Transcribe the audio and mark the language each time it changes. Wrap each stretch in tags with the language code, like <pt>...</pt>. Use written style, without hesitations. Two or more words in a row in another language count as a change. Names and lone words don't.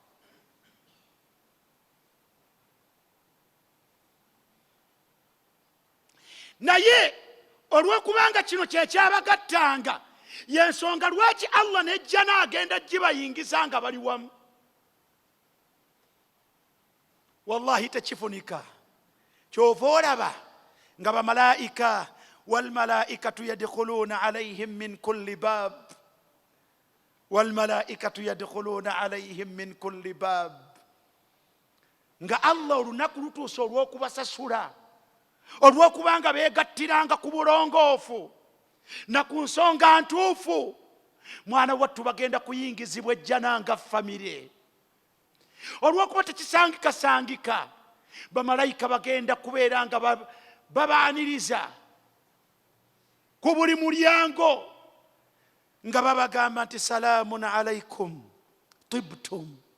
<lg>Naye olw'okubanga kino kyekyabagattanga, y'ensonga lwaki Allah nejja n'agenda gibayingiza nga bali wamu. Wallahi tekifunika. Kyova olaba nga bamalaika,</lg> <ar>والملائكة يدخلون عليهم من كل باب, والملائكة يدخلون عليهم من كل باب,</ar> <lg>nga Allah olunaku lutuusa olw'okubasasula, olw'okubanga beegattiranga ku bulongoofu na ku nsonga ntuufu, mwana wattu bagenda kuyingizibwa ejjana nga famire. Olw'okuba tekisangikasangika, bamalayika bagenda kubeera nga babaaniriza ku buli mulyango nga babagamba nti</lg> <ar>سلام عليكم طبتم.</ar>